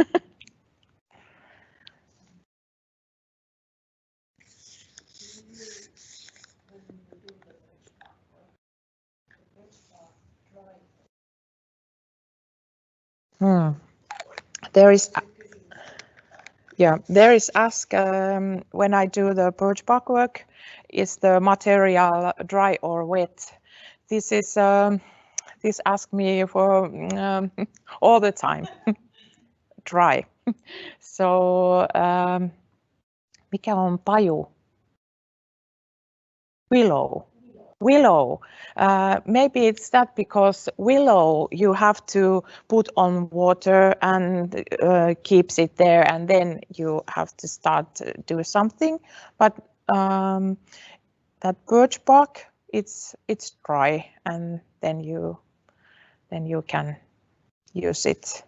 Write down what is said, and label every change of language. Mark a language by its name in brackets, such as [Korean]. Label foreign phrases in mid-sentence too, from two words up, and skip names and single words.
[English] There is ask when I do the birch bark work, is the material dry or wet? This is this ask me for all the time. [Finnish] Dry. So mikä on paju? [English] Willow. willow. Maybe it's that because willow you have to put on water and keeps it there, and then you have to start to do something. But that birch bark, it's dry, and then you can use it.